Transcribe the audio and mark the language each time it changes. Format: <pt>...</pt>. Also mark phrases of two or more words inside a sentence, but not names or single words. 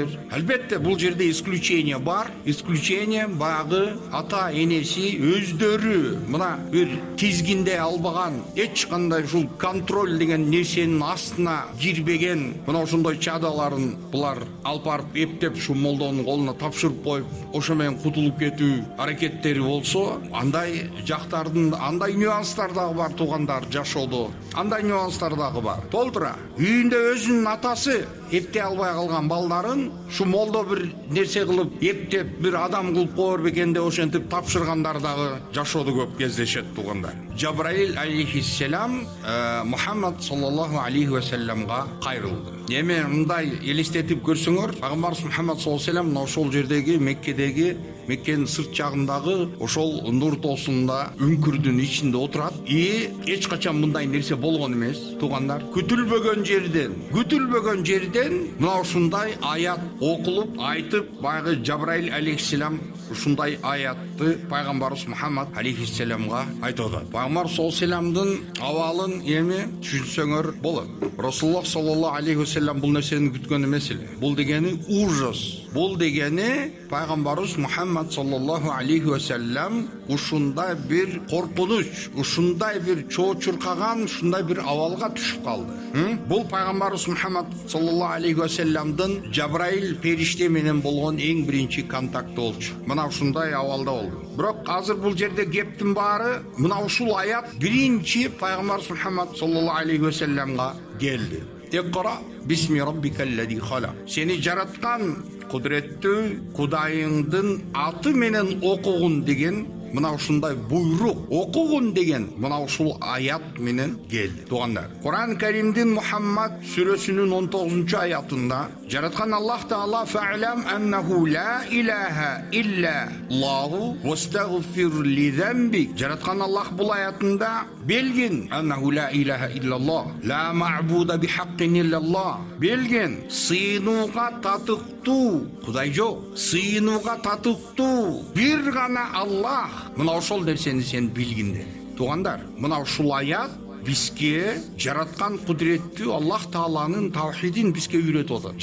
<ky>Албетте бул жерде исключение бар. Исключение багы ата-энеси өздөрү мына бир тизгинде албаган, эч кандай ушул контроль деген нерсенин астына кирбеген мына ошондой чадаларын булар алып барып эптеп ушу молдонун колуна тапшырып коюп, ошо менен кутулуп кетүү аракеттери болсо, андай жактардын, андай нюанстар дагы бар туугандар жашоодо. Андай нюанстар дагы бар. Толтура үйүндө өзүнүн атасы эптей албай калган балдарын ушу молдо бир нерсе кылып эптеп бир адам кылып коер бекен деп ошентип тапшыргандар дагы жашоодо көп кездешет туугандар. Жабраил алейхиссалам Мухаммад</ky> <ar>صلى الله عليه و</ar> <ky>салламга кайрылды. Эми мындай элестетип көрсөңөр, пайгамбарыбыз Мухаммад</ky> <ar>صلى الله عليه وسلم</ar> <ky>ошол жердеги Меккенин сырт жагындагы ошол нур тоосунда үңкүрдүн ичинде отурат. Эч качан мындай нерсе болгон эмес, туугандар. Күтүлбөгөн жерден мына ушундай аят окулуп, айтып, баягы Жабраил алейхиссалам ушундай аятты пайгамбарыбыз Мухаммад алейхиссаламга айтып атат. Пайгамбар</ky> <ar>صلى الله عليه و</ar> <ky>салламдын абалын эми түшүнсөңөр болот.</ky> <ar>رسول الله صلى الله عليه وسلم</ar> <ky>бул нерсени күткөн эмес эле. Бул дегени ужас. Бул дегени пайгамбарыбыз Мухаммад</ky> <ar>صلى الله عليه وسلم</ar> <ky>ушундай бир коркунуч, ушундай бир чоочуркаган, ушундай бир абалга түшүп калды. Бул пайгамбарыбыз Мухаммад</ky> <ar>صلى الله عليه و</ar> <ky>саллямдын Жабраил периште менен болгон эң биринчи контакты болчу. Мына ушундай абалда болду. Бирок азыр бул жерде кептин баары мына ушул аят биринчи пайгамбарыбыз Мухаммад</ky> <ar>صلى الله عليه و</ar> <ky>саллямга келди.</ky> <ar>اقرأ باسم ربك الذي خلق.</ar> <ky>Сени жараткан кудуреттүү Кудайыңдын аты менен окугун деген мына ушундай буйрук, окугун деген мына ушул аят менен келди. Туугандар, Кур'ан Каримдин Мухаммад сүрөсүнүн 19-аятында жараткан Аллах Таала</ky> <ar>فاعلم أنه لا إله إلا الله واستغفر ل ذنبك.</ar> <ky>Жараткан Аллах бул аятында белгин</ky> <ar>أنه لا إله إلا الله، لا معبود بحق إلا الله.</ar> <ky>Белгин сыйынууга татыктуу Кудай жок, сыйынууга татыктуу бир гана Аллах. Мына ошол нерсени сен билгинде. Туугандар, мына ушул аят бизге жараткан кудуреттүү Аллах Тааланын тавхидин бизге үйрөтүп атат.</ky>